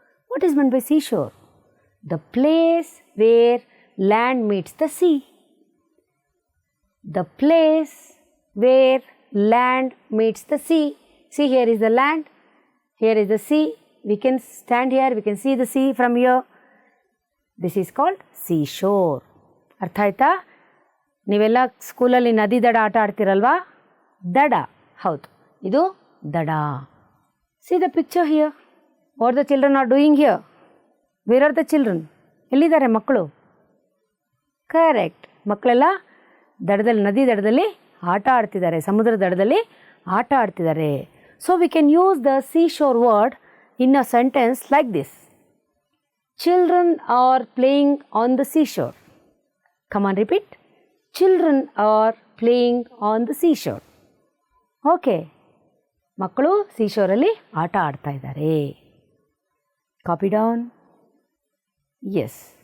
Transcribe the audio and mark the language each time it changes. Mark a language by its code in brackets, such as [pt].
[en] What is meant by seashore? The place where land meets the sea. The place where land meets the sea. See, here is the land, here is the sea. We can stand here, we can see the sea from here. This is called seashore. [kn] ಅರ್ಥ ಆಯ್ತಾ? ನೀವೆಲ್ಲ ಸ್ಕೂಲಲ್ಲಿ ನದಿ ದಡ ಆಟ ಆಡ್ತಿರಲ್ವಾ? ದಡ, ಹೌದು, ಇದು ದಡ. [en] See the picture here. What the children are doing here? Where are the children? [kn] ಎಲ್ಲಿದ್ದಾರೆ ಮಕ್ಕಳು? ಕರೆಕ್ಟ್, ಮಕ್ಕಳೆಲ್ಲ ದಡದಲ್ಲಿ, ನದಿ ದಡದಲ್ಲಿ ಆಟ ಆಡ್ತಿದ್ದಾರೆ, ಸಮುದ್ರ ದಡದಲ್ಲಿ ಆಟ ಆಡ್ತಿದ್ದಾರೆ. [en] So we can use the seashore word in a sentence like this. Children are playing on the seashore. Come on, repeat. Children are playing on the seashore. [kn] Okay. ಮಕ್ಕಳು ಸೀಶೋರಲ್ಲಿ ಆಟ ಆಡ್ತಾ ಇದ್ದಾರೆ. [en] Copy down. [kn] Yes.